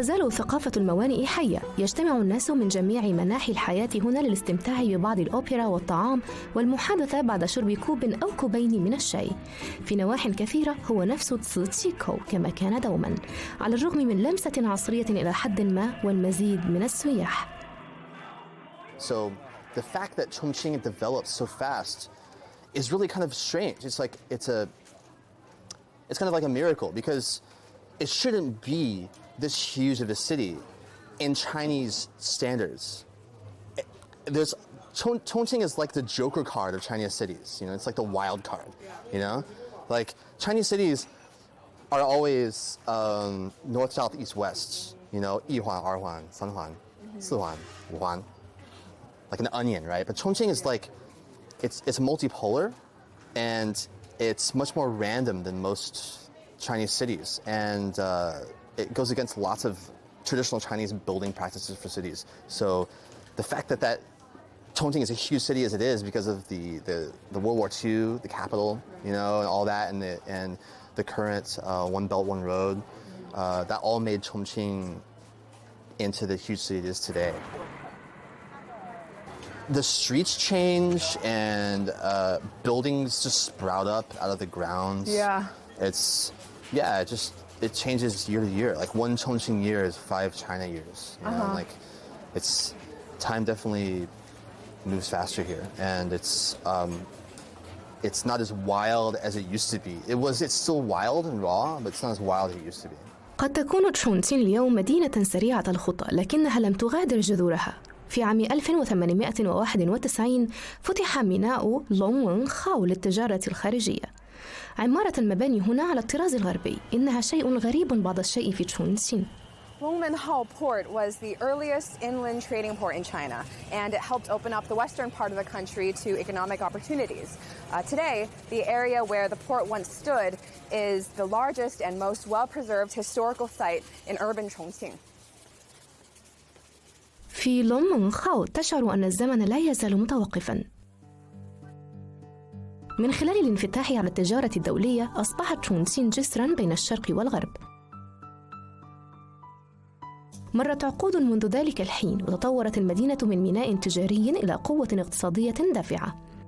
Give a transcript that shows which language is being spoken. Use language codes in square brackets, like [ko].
[ar] ثقافة الموانئ حية، يجتمع الناس من جميع مناحي الحياة هنا للاستمتاع ببعض الأوبرا والطعام والمحادثة بعد شرب كوب أو كوبين من الشاي. في نواح كثيرة هو نفس تسيكو كما كان دوما، على الرغم من لمسة عصرية إلى حد ما والمزيد من السياح. [en] So the fact that Chongqing develops so fast is really kind of strange. It's kind of like a miracle, because it shouldn't be this huge of a city in Chinese standards. Chongqing is like the Joker card of Chinese cities. It's like the wild card. Like Chinese cities are always north, south, east, west. [zh] 一环、二环、三环、四环、五环, [en] like an onion, right? But Chongqing is like it's multipolar, and it's much more random than most Chinese cities, and it goes against lots of traditional Chinese building practices for cities. So the fact that Chongqing is a huge city as it is because of the World War II, the capital, and all that, and the current One Belt, One Road, that all made Chongqing into the huge city it is today. The streets change, and buildings just sprout up out of the ground. Yeah. It changes year to year. Like one Chongqing year is 5 China years. It's time definitely moves faster here, and it's not as wild as it used to be. It's still wild and raw, but it's not as wild as it used to be. [ar] قد تكون تشونتين اليوم مدينة سريعة الخطى، لكنها لم تغادر جذورها. في عام 1891 فتح ميناء لونغ خاو للتجارة الخارجية. عمارة المباني هنا على الطراز الغربي، إنها شيء غريب بعض الشيء في تشونتين. [en] Longmenhao Port was the earliest inland trading port in China, and it helped open up the western part of the country to economic opportunities. Today, the area where the port once stood is the largest and most well-preserved historical site in urban Chongqing. [ar] في لونغخاو تشعر أن الزمن لا يزال متوقفاً. من خلال الانفتاح على التجارة الدولية أصبحت تشونتين جسراً بين الشرق والغرب. مرت عقود منذ ذلك الحين، وتطورت المدينة من ميناء تجاري إلى قوة اقتصادية دافعة.